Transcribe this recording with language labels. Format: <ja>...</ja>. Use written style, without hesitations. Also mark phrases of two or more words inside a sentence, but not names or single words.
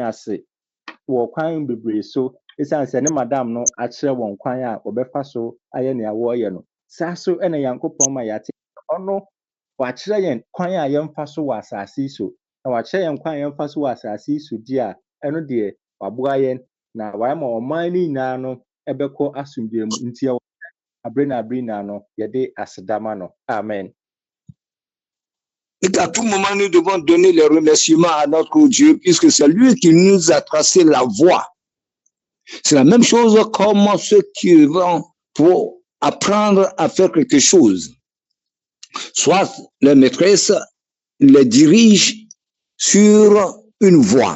<ak>ase wɔ kwan bebree so ɛsiane sɛ ne madam no akyerɛ wɔn kwan a wɔbɛfa so ayɛ nea wɔreyɛ no saa so ɛna Nyankopɔn ma yɛate ɔno wakyerɛ yɛn kwan a yɛmfa so wɔ asase yi so na wakyerɛ yɛn kwan a yɛmfa so wɔ asase yi so di a ɛno deɛ waboa yɛn na wayɛ ma ɔman no nyinaa no ɛbɛkɔ asomdwoe mu nti abre na abre na no yɛde asedama no. Amen.</ak> <fr>Et qu'à tout moment, nous devons donner les remerciements à notre Dieu, puisque c'est lui qui nous a tracé la voie. C'est la même chose comme ceux qui vont pour apprendre à faire quelque chose. Soit les maîtresses les dirigent sur une voie.</fr>